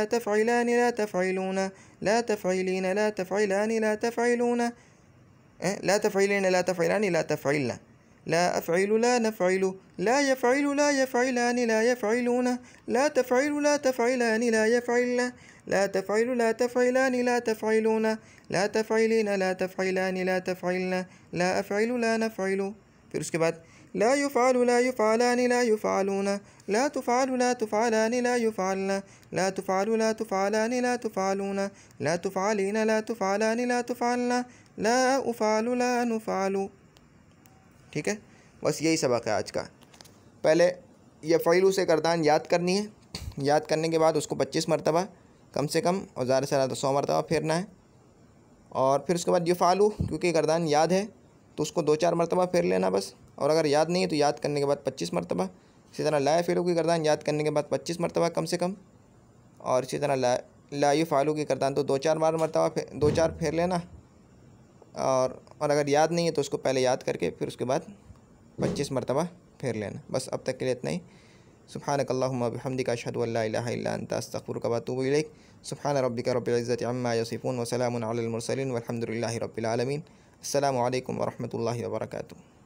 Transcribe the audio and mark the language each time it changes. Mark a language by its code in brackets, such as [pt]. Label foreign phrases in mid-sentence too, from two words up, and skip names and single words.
[ar] تفعلان، لا تفعلون، لا تفعلين، لا تفعلان، لا تفعلون، لا تفعلين، لا تفعلان، لا تفعلن، لا أفعل، لا نفعل، لا يفعل، لا يفعلان، لا يفعلون، لا تفعل، لا تفعلان، لا يفعلن، لا تفعل، لا تفعلان، لا تفعلون، لا تفعلين، لا تفعلان، لا تفعلن، لا أفعل، لا نفعل. [hi] फिर उसके बाद [ar] لا يُفعل، لا يُفعلان، لا يُفعلون، لا تُفعل، لا تُفعلان، لا يُفعلن، لا تُفعل، لا تُفعلان، لا تُفعلون، لا تُفعلين، لا تُفعلان، لا تُفعلن، لا أُفعل، لا نُفعل, [hi] ठीक है। बस यही सबक है आज का। पहले यफ़ईलू से गर्दान याद करनी है, याद करने के बाद उसको 25 मरतबा कम से कम और ज़्यादा से ज़्यादा 100 मरतबा फेरना है। और फिर उसके बाद युफ़ालू, क्योंकि गर्दान याद है तो उसको 2-4 मरतबा फेर लेना बस। और अगर याद नहीं है तो याद करने के बाद 25 मरतबा। इसी तरह [ar] لا يفعل [hi] की गर्दान याद करने के बाद 25 मरतबा कम से कम। और इसी तरह [ar] لا يُفعل [hi] की गर्दान तो 2-4 मरतबा 2-4 फेर लेना। और अगर याद नहीं है तो उसको पहले याद करके फिर उसके बाद 25 मरतबा फेर लेना। बस अब तक के लिए इतना ही। [ar] سبحانك اللهم وبحمدك أشهد أن لا إله إلا أنت أستغفرك وأتوب إليك. سبحان ربك رب العزة عما يصفون وسلام على المرسلين والحمد لله رب العالمين. السلام عليكم ورحمة الله وبركاته.